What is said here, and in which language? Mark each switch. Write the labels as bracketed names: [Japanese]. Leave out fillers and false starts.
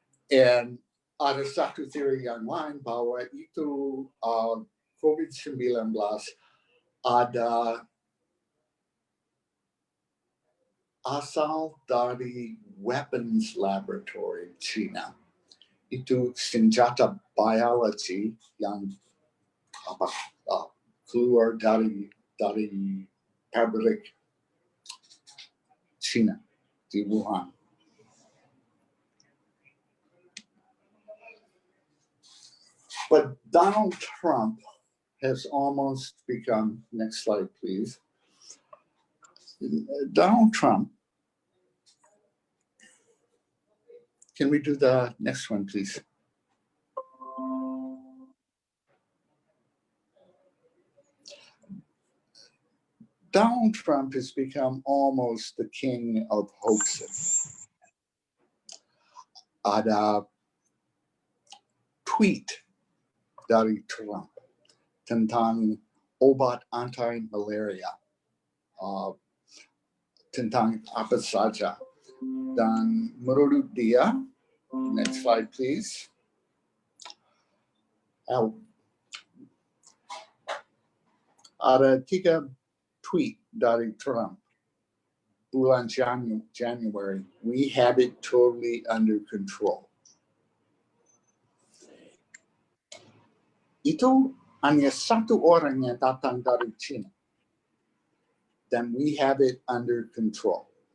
[Indonesian] And ada satu teori yang lain bahwa itu COVID-19 ada asal dari [English] weapons laboratory [Indonesian] China. Itu senjata biologi yang keluar dari pabrik China di Wuhan. [English] But Donald Trump has almost become, next slide please. Donald Trump, can we do the next one please? Donald Trump has become almost the king of hoaxes. [Indonesian] Ada tweet dari Trump tentang obat anti-malaria, tentang apa saja. Dan menurut dia, [English] next slide please. [Indonesian] Ada 3 tweet dari Trump bulan January. [English] We have it totally under control. [Indonesian] Itu hanya satu orang yang datang dari China. [English] Then we have it under control.